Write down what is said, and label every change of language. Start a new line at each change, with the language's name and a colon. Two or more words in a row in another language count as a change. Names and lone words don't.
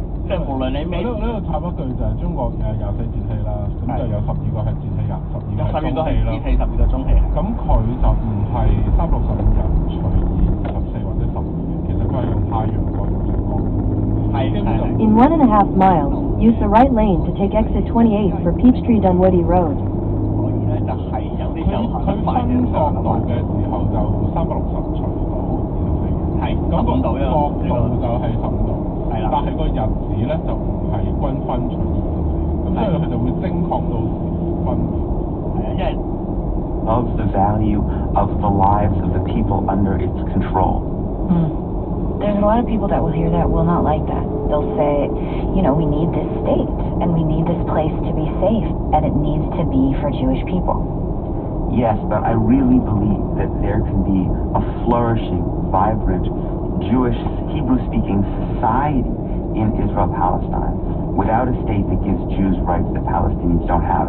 Cantonese: 即係無論你咩，呢度插一句就係中國24節氣啦，咁就有12個係節氣日，12個係中氣啦。 12個中氣。咁佢就唔係365日除以24或者12嘅，其實佢係用太陽角用成個。
English: In 1.5 miles, use the right lane to take exit 28 for Peachtree Dunwoody Road.
Cantonese: 所以咧就係有啲時候佢分角度嘅時候就360除到24嘅，係咁個 15度角度就係15度，係啦，但係個日子咧就唔係均分除以24，咁所以佢就會精確到分別。係啊，因為
English: of the value of the lives of the people under its control. There's a lot of people that will hear that will not like that. They'll say, you know, we need this state and we need this place to be safe and it needs to be for Jewish people. Yes, but I really believe that there can be a flourishing, vibrant, Jewish, Hebrew-speaking society in Israel-Palestine without a state that gives Jews rights that Palestinians don't have.